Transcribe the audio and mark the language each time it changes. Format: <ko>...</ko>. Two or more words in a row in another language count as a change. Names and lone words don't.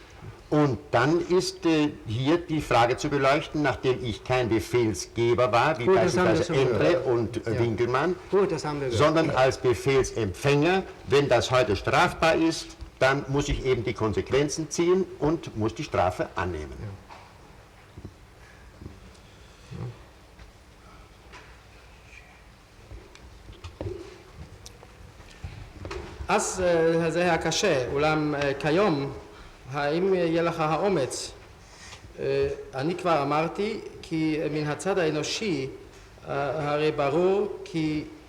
<de>Und dann ist hier die Frage zu beleuchten, nachdem ich kein Befehlsgeber war, wie Gut, beispielsweise Endre und Winkelmann, Gut, das haben wir gehört. sondern als Befehlsempfänger. Wenn das heute strafbar ist, dann muss ich eben die Konsequenzen ziehen und muss die Strafe annehmen.</de> <he>אז זה היה קשה, אולם כיום, האם יהיה לך האומץ? אני כבר אמרתי כי מן הצד האנושי הרי ברור כי...</he>